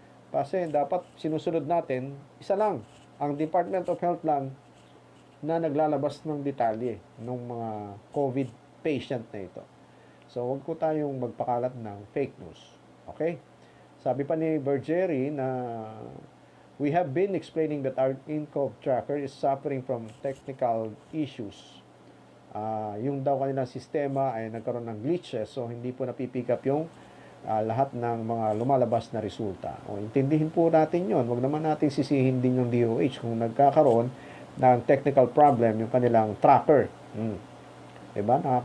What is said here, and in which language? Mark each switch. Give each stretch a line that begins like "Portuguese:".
Filipino: Kasi dapat sinusunod natin, isa lang, ang Department of Health lang na naglalabas ng detalye ng mga COVID patient na ito. So, huwag ko tayong magpakalat ng fake news. Okay? Sabi pa ni Bergeri na
English: we have been explaining that our INCOV tracker is suffering from technical issues.
Filipino: Yung daw kanilang sistema ay nagkaroon ng glitches, so hindi po napipick up yung lahat ng mga lumalabas na resulta. Intindihin po natin yon. Huwag naman natin sisihin din yung DOH kung nagkakaroon ng technical problem yung kanilang tracker. Diba?